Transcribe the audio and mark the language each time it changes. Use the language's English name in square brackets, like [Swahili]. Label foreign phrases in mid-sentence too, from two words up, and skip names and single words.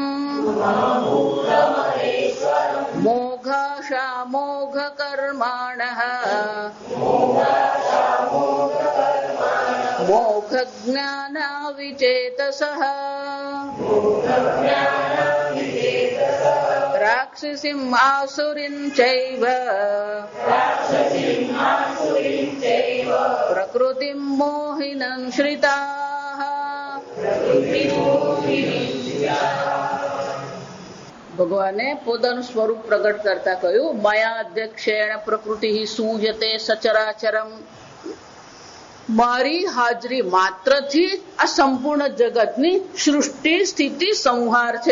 [Sanskrit] मोघाशामोघकर्माणः मोघज्ञानाविचेतसः राक्षसीम् आसुरीं चैव प्रकृतिं मोहिनं श्रिताः। [Gujarati] ભગવાને પોતાનું સ્વરૂપ પ્રગટ કરતા કહ્યું, [Sanskrit] मया अध्यक्षेण प्रकृति सूयते सचराचरम. [Gujarati] મારી હાજરી માત્રથી આ સંપૂર્ણ જગતની સૃષ્ટિ સ્થિતિ સંહાર છે.